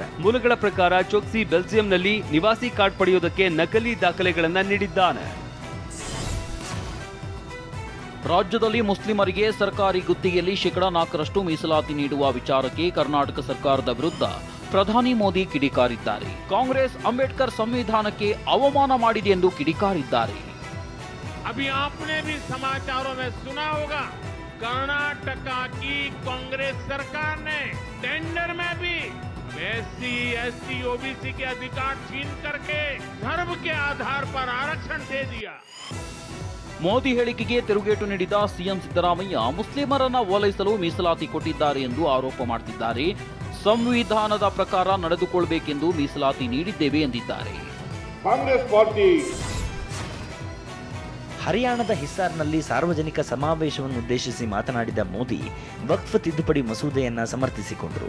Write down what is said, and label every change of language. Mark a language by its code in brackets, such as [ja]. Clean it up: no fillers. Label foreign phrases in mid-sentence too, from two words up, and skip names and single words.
[kn] ಮೂಲಗಳ ಪ್ರಕಾರ ಚೋಕ್ಸಿ ಬೆಲ್ಜಿಯಂನಲ್ಲಿ ನಿವಾಸಿ ಕಾರ್ಡ್ ಪಡೆಯುವುದಕ್ಕೆ ನಕಲಿ ದಾಖಲೆಗಳನ್ನು ನೀಡಿದ್ದಾನೆ. ರಾಜ್ಯದಲ್ಲಿ ಮುಸ್ಲಿಮರಿಗೆ ಸರ್ಕಾರಿ ಗುತ್ತಿಗೆಯಲ್ಲಿ 4% ಮೀಸಲಾತಿ ನೀಡುವ ವಿಚಾರಕ್ಕೆ ಕರ್ನಾಟಕ ಸರ್ಕಾರದ ವಿರುದ್ಧ ಪ್ರಧಾನಿ ಮೋದಿ ಕಿಡಿಕಾರಿದ್ದಾರೆ. ಕಾಂಗ್ರೆಸ್ ಅಂಬೇಡ್ಕರ್ ಸಂವಿಧಾನಕ್ಕೆ ಅವಮಾನ ಮಾಡಿದೆ ಎಂದು ಕಿಡಿಕಾರಿದ್ದಾರೆ. [hi] अभी आपने भी समाचारों में सुना होगा, कर्नाटका की कांग्रेस सरकार ने टेंडर में भी एससी, एसटी, ओबीसी के अधिकार छीन करके धर्म के आधार पर आरक्षण दे दिया. [kn] ಮೋದಿ ಹೇಳಿಕೆಗೆ ತಿರುಗೇಟು ನೀಡಿದ ಸಿಎಂ ಸಿದ್ದರಾಮಯ್ಯ ಮುಸ್ಲಿಮರನ್ನ ಓಲೈಸಲು ಮೀಸಲಾತಿ ಕೊಟ್ಟಿದ್ದಾರೆ ಎಂದು ಆರೋಪ ಮಾಡುತ್ತಿದ್ದಾರೆ. ಸಂವಿಧಾನದ ಪ್ರಕಾರ ನಡೆದುಕೊಳ್ಳಬೇಕೆಂದು ಮೀಸಲಾತಿ ನೀಡಿದ್ದೇವೆ ಎಂದಿದ್ದಾರೆ. ಕಾಂಗ್ರೆಸ್ ಪಾರ್ಟಿ ಹರಿಯಾಣದ ಹಿಸಾರ್ನಲ್ಲಿ ಸಾರ್ವಜನಿಕ ಸಮಾವೇಶವನ್ನುದ್ದೇಶಿಸಿ ಮಾತನಾಡಿದ ಮೋದಿ ವಕ್ಫ್ ತಿದ್ದುಪಡಿ ಮಸೂದೆಯನ್ನ ಸಮರ್ಥಿಸಿಕೊಂಡರು.